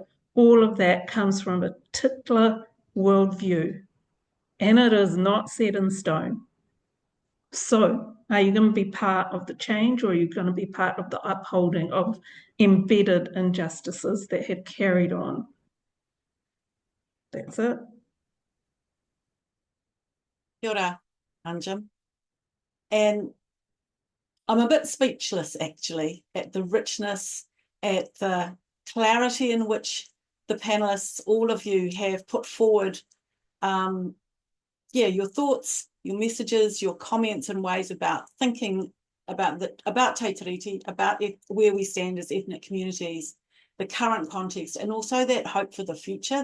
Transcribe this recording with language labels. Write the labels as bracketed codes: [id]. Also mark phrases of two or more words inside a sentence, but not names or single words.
[en] All of that comes from a particular worldview, and it is not set in stone. So are you going to be part of the change, or are you going to be part of the upholding of embedded injustices that have carried on? That's it. [mi] Kia ora, Anjum. [en] And I'm a bit speechless, actually, at the richness, at the clarity in which the panelists, all of you, have put forward, your thoughts, your messages, your comments and ways about thinking about Te Tiriti, about where we stand as ethnic communities, the current context, and also that hope for the future.